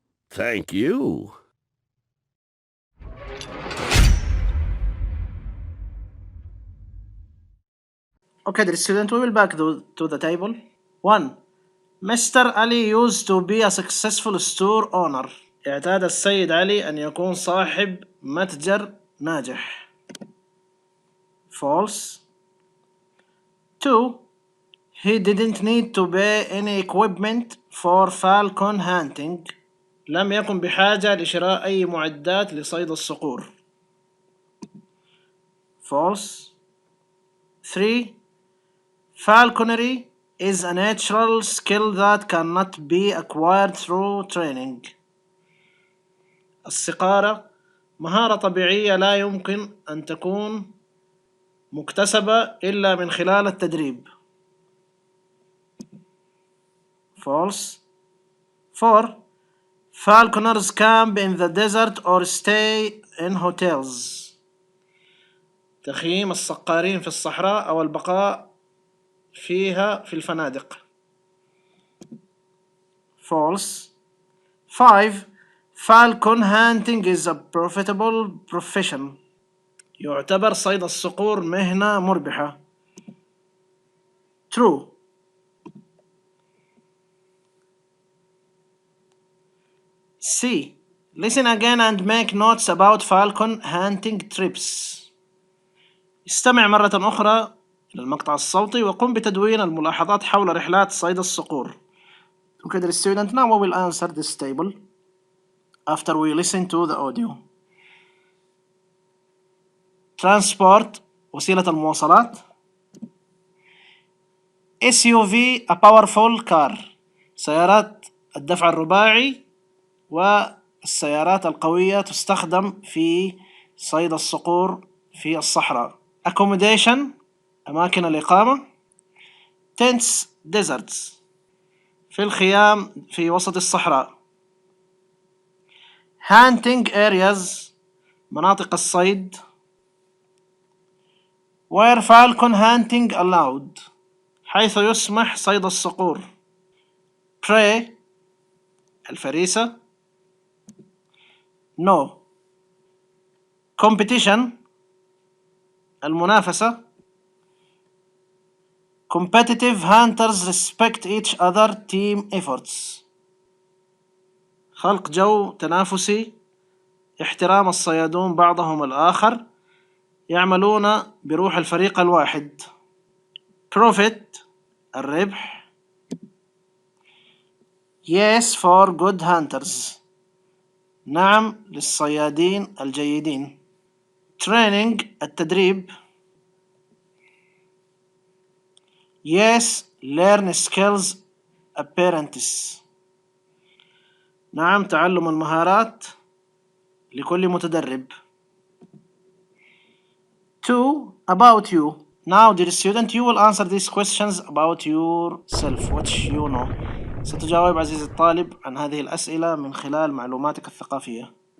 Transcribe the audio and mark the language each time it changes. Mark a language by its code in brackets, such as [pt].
[en] Thank you. Okay, dear student, we will back to the table. 1. Mr. Ali used to be a successful store owner. [ar] اعتاد السيد علي أن يكون صاحب متجر ناجح. [en] False. 2. He didn't need to buy any equipment for falcon hunting. [ar] لم يكن بحاجة لشراء أي معدات لصيد الصقور. [en] False. 3. Falconry is a natural skill that cannot be acquired through training. [ar] الصقارة مهارة طبيعية لا يمكن أن تكون مكتسبة إلا من خلال التدريب. [en] False. 4. Falconers camp in the desert or stay in hotels. [ar] تخييم الصقارين في الصحراء أو البقاء فيها في الفنادق. [en] False. 5. Falcon hunting is a profitable profession. [ar] يعتبر صيد الصقور مهنة مربحة. [en] True. C. Listen again and make notes about falcon hunting trips. [ar] استمع مرة أخرى إلى المقطع الصوتي وقم بتدوين الملاحظات حول رحلات صيد الصقور. [en] Okay, dear student, now we will answer this table after we listen to the audio. [ar] Transport وسيلة المواصلات. [en] SUV a powerful car [ar] سيارات الدفع الرباعي والسيارات القوية تستخدم في صيد الصقور في الصحراء. accommodation أماكن الإقامة. [en] tents deserts [ar] في الخيام في وسط الصحراء. hunting areas مناطق الصيد. [en] where falcon hunting allowed [ar] حيث يسمح صيد الصقور. prey الفريسة. [en] no competition المنافسة. competitive hunters respect each other team efforts [ar] خلق جو تنافسي، احترام الصيادون بعضهم الآخر، يعملون بروح الفريق الواحد. profit الربح. [en] yes for good hunters [ar] نعم للصيادين الجيدين. training التدريب. [en] yes learn skills apprentice [ar] نعم تعلم المهارات لكل متدرب. [en] two about you now dear student you will answer these questions about yourself which you know [ar] ستجاوب عزيزي الطالب عن هذه الأسئلة من خلال معلوماتك الثقافية.